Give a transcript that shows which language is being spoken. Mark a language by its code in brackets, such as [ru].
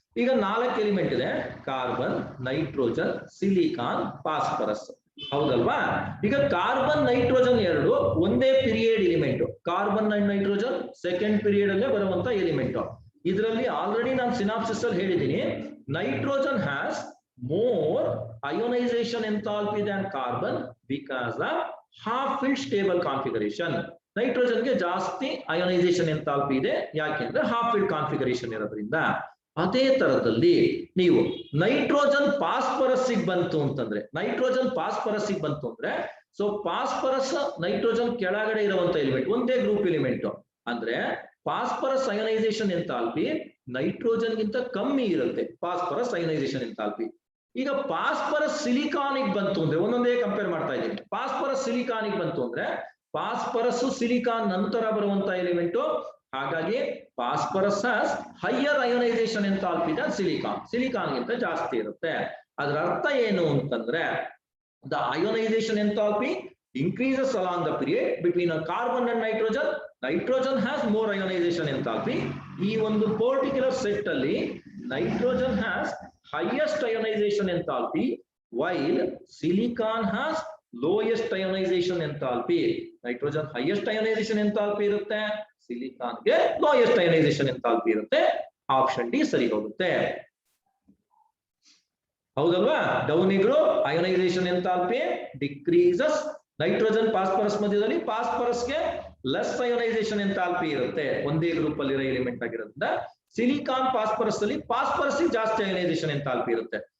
[kn] ಈಗ 4 ಎಲಿಮೆಂಟ್ ಇದೆ: carbon, nitrogen, silicon, phosphorus. ಹೌದಲ್ವಾ? ಈಗ ಕಾರ್ಬನ್, ನೈಟ್ರೋಜನ್ ಎರಡು ಒಂದೇ period element. Carbon and nitrogen second period ಅಲ್ಲೇ ಬರುವಂತ ಎಲಿಮೆಂಟ್. ಇದರಲ್ಲಿ ಆಲ್ರೆಡಿ ನಾನು ಸಿನಾಪ್ಸಿಸ್ ಅಲ್ಲಿ ಹೇಳಿದ್ದೀನಿ, [en] Nitrogen has more ionization enthalpy than carbon because of half-filled stable configuration. [kn] ನೈಟ್ರೋಜನ್ಗೆ ಜಾಸ್ತಿ ಅಯೋನೈಸೇಷನ್ ಎಂಥಾಲ್ಪಿ ಇದೆ, ಯಾಕೆಂದ್ರೆ ಹಾಫ್ ಫಿಲ್ಡ್ ಕಾನ್ಫಿಗರೇಷನ್ ಇರೋದ್ರಿಂದ. ಅದೇ ತರದಲ್ಲಿ ನೀವು ನೈಟ್ರೋಜನ್ ಫಾಸ್ಫರಸ್ಸಿಗೆ ಬಂತು ಅಂತಂದ್ರೆ, ಸೊ ಫಾಸ್ಫರಸ್ ನೈಟ್ರೋಜನ್ ಕೆಳಗಡೆ ಇರುವಂತ ಎಲಿಮೆಂಟ್, ಒಂದೇ ಗ್ರೂಪ್ ಎಲಿಮೆಂಟ್ ಅಂದ್ರೆ ಫಾಸ್ಫರಸ್ ಅಯೋನೈಸೇಷನ್ ಎಂಥಾಲ್ಪಿ ನೈಟ್ರೋಜನ್ ಗಿಂತ ಕಮ್ಮಿ ಇರುತ್ತೆ, ಫಾಸ್ಫರಸ್ ಅಯೋನೈಸೇಷನ್ ಎಂಥಾಲ್ಪಿ. ಈಗ ಫಾಸ್ಫರಸ್ ಸಿಲಿಕಾನಿಗೆ ಬಂತು ಅಂದ್ರೆ, ಒಂದೊಂದೇ ಕಂಪೇರ್ ಮಾಡ್ತಾ ಇದ್ದೀನಿ. ಫಾಸ್ಫರಸ್ ಸಿಲಿಕಾನಿಗೆ ಬಂತು ಅಂದ್ರೆ ಫಾಸ್ಫರಸ್ ಸಿಲಿಕಾನ್ ನಂತರ ಬರುವಂತ ಎಲಿಮೆಂಟ್, ಹಾಗಾಗಿ phosphorus [en] has higher ionization enthalpy than silicon [kn] ಗಿಂತ ಜಾಸ್ತಿ ಇರುತ್ತೆ. ಅದರ ಅರ್ಥ ಏನು ಅಂತಂದ್ರೆ [en] The ionization enthalpy increases along the period between a carbon and nitrogen has more ionization enthalpy. [kn] ಈ ಒಂದು ಪರ್ಟಿಕ್ಯುಲರ್ ಸೆಟ್ ಅಲ್ಲಿ [en] nitrogen has highest ionization enthalpy while silicon has lowest ionization enthalpy. [kn] nitrogen highest ionization enthalpy ಇರುತ್ತೆ, silicon ಗೆ lowest ionization enthalpy ಇರುತ್ತೆ. Option D ಸರಿ ಹೋಗುತ್ತೆ. ಹೌದಲ್ವಾ? [en] Down group ionization enthalpy decreases. [kn] Nitrogen phosphorus ಮಧ್ಯದಲ್ಲಿ ಫಾಸ್ಫರಸ್ಗೆ ಲೆಸ್ ಅಯೋನೈಸೇಷನ್ ಎಂಥಾಲ್ಪಿ ಇರುತ್ತೆ, ಒಂದೇ group ಅಲ್ಲಿರೋ ಎಲಿಮೆಂಟ್ ಆಗಿರೋದ್ರಿಂದ. ಸಿಲಿಕಾನ್ ಫಾಸ್ಫರಸ್ ಅಲ್ಲಿ ಫಾಸ್ಫರಸ್ ಜಾಸ್ತಿ ಅಯೋನೈಸೇಷನ್ ಎಂಥಾಲ್ಪಿ ಇರುತ್ತೆ.